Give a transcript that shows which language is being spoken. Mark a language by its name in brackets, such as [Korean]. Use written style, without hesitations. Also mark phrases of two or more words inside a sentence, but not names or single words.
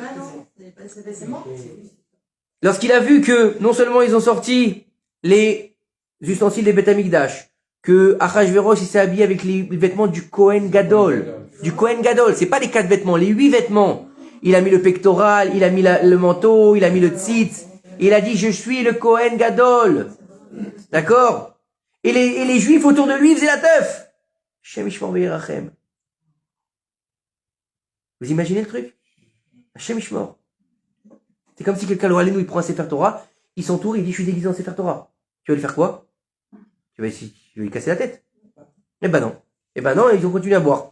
[French] Lorsqu'il a vu que, non seulement ils ont sorti les ustensiles des Beth Amikdash, que Achashverosh, il s'est habillé avec les vêtements du Kohen Gadol. Du Kohen Gadol, c'est pas les 4 vêtements, les 8 vêtements. Il a mis le pectoral, il a mis le manteau, il a mis le tzitz. Il a dit, je suis le Kohen Gadol. D'accord? Et les juifs autour de lui faisaient la teuf. [Hebrew] השם ישמור וירחם. [French] Vous imaginez le truc? [Hebrew] השם ישמור. [French] C'est comme si quelqu'un, nous, il prend un Sefer Torah, il s'entoure, il dit, je suis déguisé en Sefer Torah. Tu vas lui faire quoi? Tu vas lui casser la tête? Eh ben non. Eh ben non, et ils ont continué à boire.